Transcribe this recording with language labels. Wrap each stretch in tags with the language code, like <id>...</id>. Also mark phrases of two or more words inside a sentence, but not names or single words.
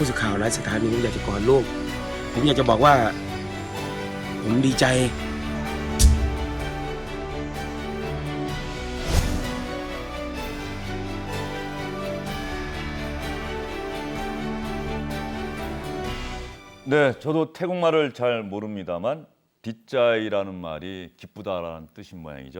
<th>ผู้สื่อข่าวหลายสถานีอยากจะกอดโลกผมอยากจะบอกว่า ผมดีใจ</th> <ko>네, 저도 태국말을 잘 모릅니다만 빗자이라는 말이 기쁘다라는 뜻인 모양이죠.</ko>